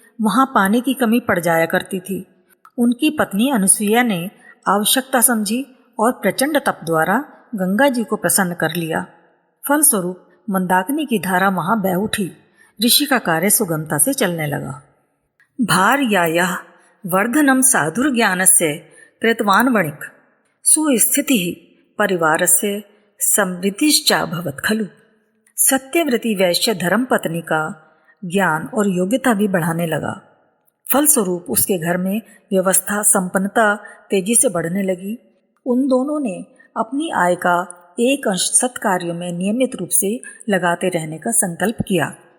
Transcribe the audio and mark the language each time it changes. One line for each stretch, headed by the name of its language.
Hindi: वहां पानी की कमी पड़ जाया करती थी। उनकी पत्नी अनुसुईया ने आवश्यकता समझी और प्रचंड तप द्वारा गंगा जी को प्रसन्न कर लिया। फलस्वरूप मंदाकिनी की धारा वहां बह उठी। ऋषि का कार्य सुगमता से चलने लगा।
Sanskrit: भार्यायाः वर्धनम साधुर्ज्ञानस्य कृतवान् वणिक् सुस्थितिः परिवारस्य समृद्धिश्चाभवत् खलु।
Hindi: सत्यव्रती वैश्य धर्मपत्नी का ज्ञान और योग्यता भी बढ़ाने लगा। फलस्वरूप उसके घर में व्यवस्था संपन्नता तेजी से बढ़ने लगी। उन दोनों ने अपनी आय का एक अंश सत्कार्यों में नियमित रूप से लगाते रहने का संकल्प किया।